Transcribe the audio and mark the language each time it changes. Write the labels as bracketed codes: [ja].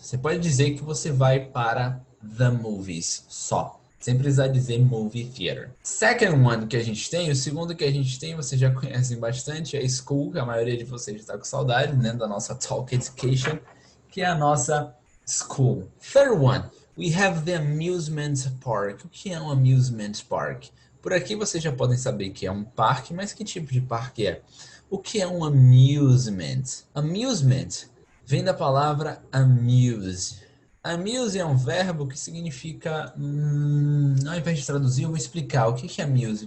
[pt] Você pode dizer que você vai para the movies só, sem precisar dizer movie theater. [en] Second one [pt] que a gente tem, o segundo que a gente tem, vocês já conhecem bastante, é school, que a maioria de vocês está com saudade, né, da nossa Talk Education, que é a nossa school. [en] Third one, we have the amusement park. [pt] O que é um amusement park? Por aqui vocês já podem saber que é um parque, mas que tipo de parque é? O que é um amusement? Amusement vem da palavra amuse. Amuse é um verbo que significa, ao invés de traduzir, eu vou explicar o que é amuse.